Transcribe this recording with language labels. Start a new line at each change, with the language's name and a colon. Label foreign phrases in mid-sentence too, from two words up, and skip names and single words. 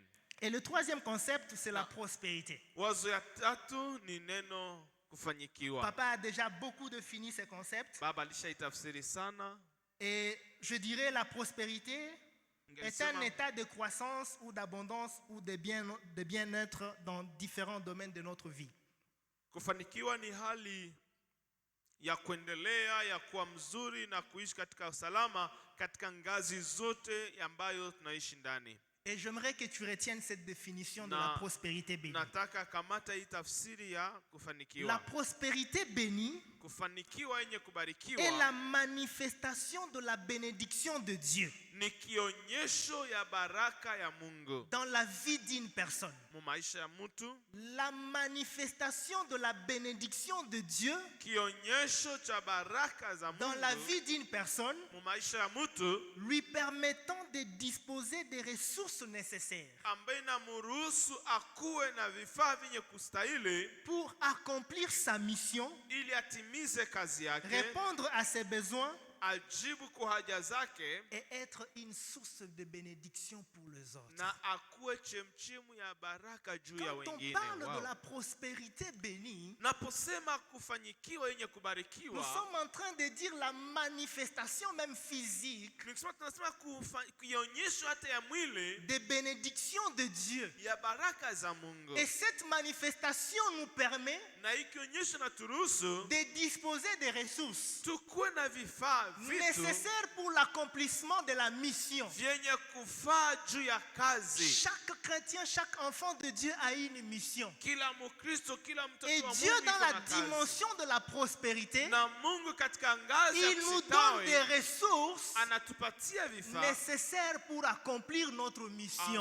French: Et le troisième concept, c'est la prospérité. Papa a déjà beaucoup défini ces concepts. Et je dirais la prospérité est un état de croissance ou d'abondance ou de bien-être dans différents domaines de notre vie.
Swahili: Kufanikiwa ni hali ya kuendelea, ya kuwa mzuri na kuishi katika usalama katika ngazi zote ambayo tunaishi ndani.
French: Et j'aimerais que tu retiennes cette définition de la prospérité bénie.
Swahili: Nataka kamata hii tafsiri ya kufanikiwa.
French: La prospérité bénie
Swahili: kufanikiwa yenye kubarikiwa
French: est la manifestation de la bénédiction de Dieu
Swahili: ni kionyesho ya baraka ya Mungu
French: dans la vie d'une personne.
Swahili: Mu maisha ya mtu.
French: La manifestation de la bénédiction de Dieu
Swahili: kionyesho cha baraka za Mungu
French: dans la vie d'une personne
Swahili: mu maisha ya mtu
French: lui permettant de disposer des ressources nécessaires
Swahili: ambaye inamuruhusu akuwe na vifaa vyenye kustahili
French: pour accomplir sa mission,
Swahili: ili atimize kazi yake,
French: répondre à ses besoins
Swahili: ajibu kwa haja zake
French: et être une source de bénédiction pour les autres.
Swahili: Na akuwe chemchemu ya baraka juu ya wengine.
French: Quand on parle de la prospérité bénie,
Swahili: naposema kufanikiwa yenye kubarikiwa,
French: nous sommes en train de dire la manifestation même physique
Swahili: tunasema kuonyesho hata ya mwili
French: des bénédictions de Dieu.
Swahili: Ya baraka za Mungu.
French: Et cette manifestation nous permet
Swahili: na ikionyesho na turuhusu
French: de disposer des ressources
Swahili: tukuwe na vifaa
French: nécessaires pour l'accomplissement de la mission. Chaque chrétien, chaque enfant de Dieu a une mission. Et Dieu, dans la dimension de la prospérité, il nous donne des ressources nécessaires pour accomplir notre mission.